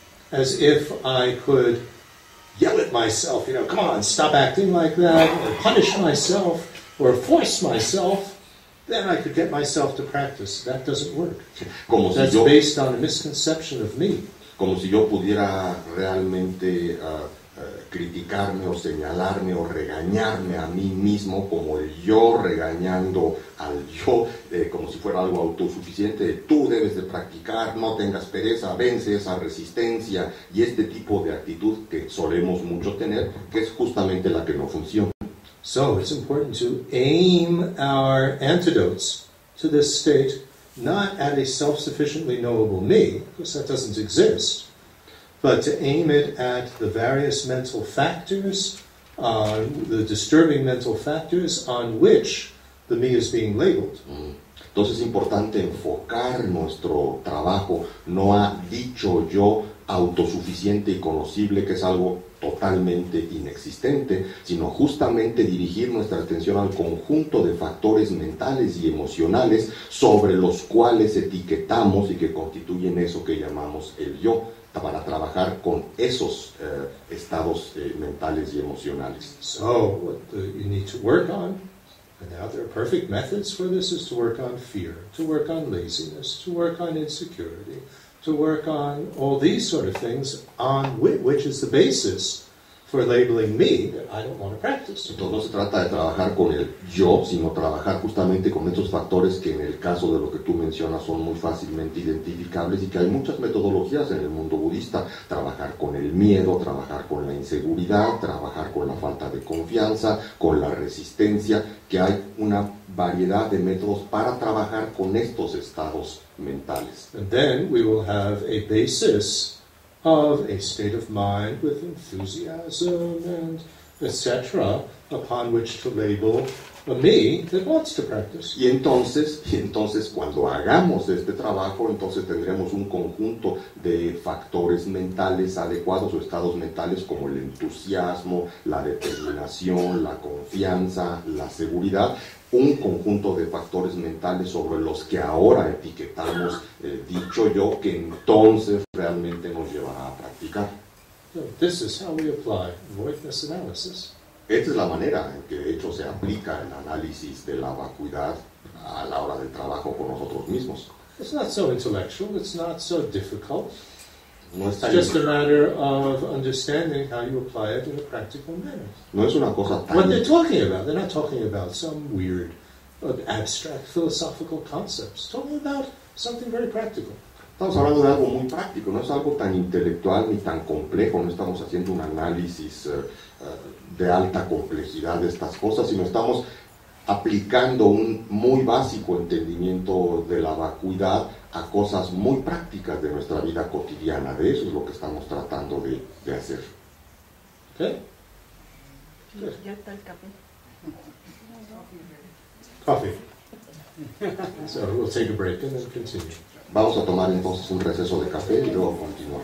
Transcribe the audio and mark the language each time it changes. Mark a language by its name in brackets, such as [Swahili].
[English] As if I could yell at myself, come on, stop acting like that, or punish myself, or force myself, then I could get myself to practice. That doesn't work. That's based on a misconception of me. [Spanish] Como si yo pudiera realmente criticarme o señalarme o regañarme a mí mismo como el yo regañando al yo, como si fuera algo autosuficiente. Tú debes de practicar, no tengas pereza, vence esa resistencia y este tipo de actitud que solemos mucho tener, que es justamente la que no funciona. [English] So it's important to aim our antidotes to this state not at a self-sufficiently knowable me, because that doesn't exist, but to aim it at the various mental factors, the disturbing mental factors on which the me is being labeled. [Spanish] Entonces es importante enfocar nuestro trabajo no a dicho yo autosuficiente y conocible, que es algo totalmente inexistente, sino justamente dirigir nuestra atención al conjunto de factores mentales y emocionales sobre los cuales etiquetamos y que constituyen eso que llamamos el yo, para trabajar con esos estados mentales y emocionales. [English] So, what you need to work on, and now there are perfect methods for this, is to work on fear, to work on laziness, to work on insecurity, to work on all these sort of things, on which is the basis for labeling me that I don't want to practice. [Spanish] Entonces no se trata de trabajar con el yo, sino trabajar justamente con estos factores que en el caso de lo que tú mencionas son muy fácilmente identificables y que hay muchas metodologías en el mundo budista. Trabajar con el miedo, trabajar con la inseguridad, trabajar con la falta de confianza, con la resistencia, que hay una variedad de métodos para trabajar con estos estados mentales. [English] And then we will have a basis of a state of mind with enthusiasm and etc., upon which to label a me that wants to practice. [Spanish] Y entonces cuando hagamos este trabajo, entonces tendremos un conjunto de factores mentales adecuados o estados mentales como el entusiasmo, la determinación, la confianza, la seguridad, un conjunto de factores mentales sobre los que ahora etiquetamos dicho yo, que entonces realmente nos llevará a practicar. [English] So this is how we apply voidness analysis. [Spanish] Esta es la manera en que de hecho se aplica el análisis de la vacuidad a la hora del trabajo con nosotros mismos. [English] It's not so intellectual, it's not so difficult. [Spanish] No [English] It's just a matter of understanding how you apply it in a practical manner. [Spanish] No es una cosa tan... [English] What they're talking about, they're not talking about some weird, abstract philosophical concepts. Talking about something very practical. [Spanish] Estamos hablando de algo muy práctico, no es algo tan intelectual ni tan complejo, no estamos haciendo un análisis de alta complejidad de estas cosas, sino estamos aplicando un muy básico entendimiento de la vacuidad a cosas muy prácticas de nuestra vida cotidiana. De eso es lo que estamos tratando de hacer. [English] Okay? Good. [Spanish] Ya está el café. [English] Coffee. So we'll take a break and then continue. [Spanish] Vamos a tomar entonces un receso de café y luego continuamos.